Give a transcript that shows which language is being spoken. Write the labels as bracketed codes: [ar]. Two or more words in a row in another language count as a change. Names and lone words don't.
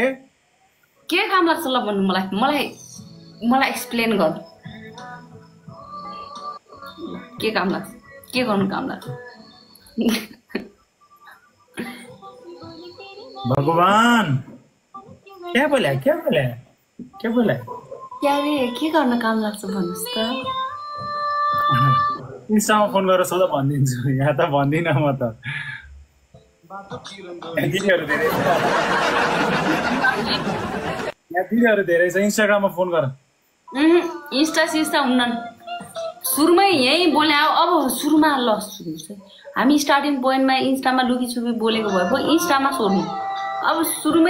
[ne] के काम लाग्छ ल भन्नु मलाई एक्सप्लेन गर के काम लाग्छ के गर्नु काम लाग्छ [hi] भगवान क्या बोला [ne] क्या रे के गर्न काम लाग्छ भन्नुस् त इन्स्टामा फोन गरेर सोधा भनिदिन्छु यहाँ त भन्दिनँ म त दिदीहरू धेरै छ यहाँ दिदीहरू धेरै छ इन्स्टाग्राममा फोन गर इन्स्टा हुन्न सुरुमै यही बोले अब सुरुमा ल सुरु चाहिँ हामी [en] starting pointमा [ne] इन्स्टामा लुकीछुपी बोलेको भए पो इन्स्टामा सोध्नु अब सुरुमै